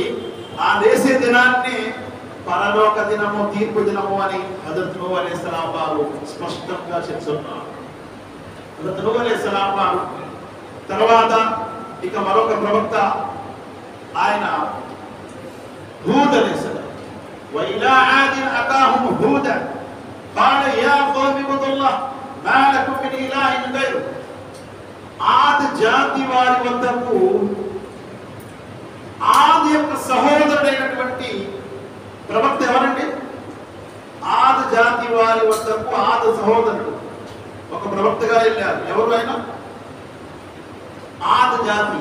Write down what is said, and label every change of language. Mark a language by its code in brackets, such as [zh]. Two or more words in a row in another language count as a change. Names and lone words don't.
[te] ఆ లేసే దినాన్ని పరలోక దినము, తీర్పు దినము అని హజరత్ నూహ్ అలైహిస్సలాం వారు స్పష్టంగా చెప్తున్నారు. హజరత్ నూహ్ అలైహిస్సలాం వారు తర్వాత ఇక మరొక ప్రవక్త ఆయన హూద్ అలైహిస్సలాం. [ar] وإلى عاد أخاهم هودا قال يا قوم اعبدوا الله ما لكم من إله غيره. [te] ఆద్ జాతి వారి వద్దకు ఆద్ యొక్క సహోదరుడైనటువంటి ప్రవక్త ఎవరండి? ఆద్ జాతి వారి వద్దకు ఆద్ సహోదరుడు ఒక ప్రవక్తగా వెళ్ళారు. ఎవరు ఆయన? ఆద్ జాతి.